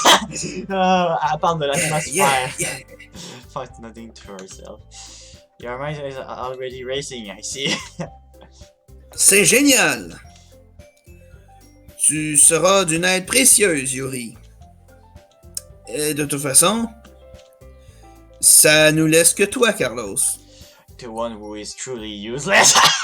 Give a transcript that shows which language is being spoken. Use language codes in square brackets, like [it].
[fr] Elle parle de l'atmosphère. [en] Yeah. Fight nothing to herself. Your mind is already racing, I see. [fr] C'est génial! Tu seras d'une aide précieuse, Yuri. Et de toute façon, ça nous laisse que toi, Carlos. [en] The one who is truly useless.